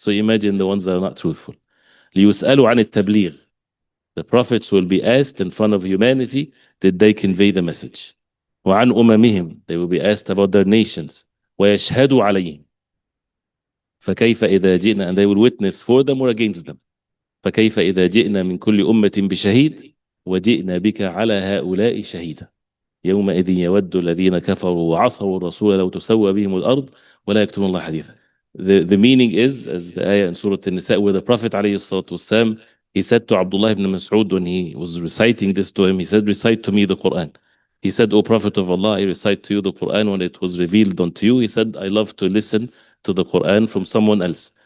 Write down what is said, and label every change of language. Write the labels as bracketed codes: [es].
[en] So imagine the ones that are not truthful. [ar] لِيُسْأَلُوا عَنِ التَّبْلِيغ, [en] the prophets will be asked in front of humanity, did they convey the message? [ar] وَعَنْ أُمَمِهِمْ, [en] they will be asked about their nations. [ar] وَيَشْهَدُوا عَلَيْهِمْ فَكَيْفَ إِذَا جِئْنَا, [en] and they will witness for them or against them. [ar] فكيف إذا جئنا من كل أمة بشهيد وجئنا بك على هؤلاء شهيدا يومئذ يود الذين كفروا وعصوا الرسول لو تسوى بهم الأرض ولا يكتمون الله حديثا. [en] The meaning is, as the ayah in Surah An-Nisa, where the Prophet ﷺ, he said to Abdullah ibn Mas'ud when he was reciting this to him, he said, recite to me the Quran. He said, O Prophet of Allah, I recite to you the Quran when it was revealed unto you. He said, I love to listen to the Quran from someone else.